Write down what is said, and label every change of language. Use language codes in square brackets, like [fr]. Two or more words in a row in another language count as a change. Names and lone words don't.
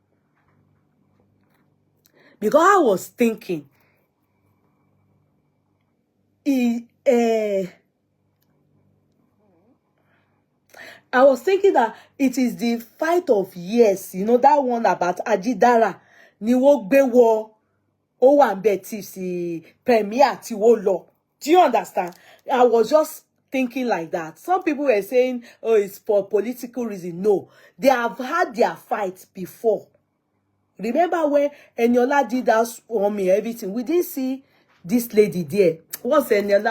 [en] Because I was thinking, that it is the fight of years. You know, that one about Ajidara. [yo] Ni wo gbe wo o wa nbe ti si premier ti wo lo. [en] Do you understand? I was just thinking like that. Some people were saying, oh, it's for political reason. No, they have had their fight before. Remember when Eniola did that on me, everything? We didn't see this lady there. What's Eniola?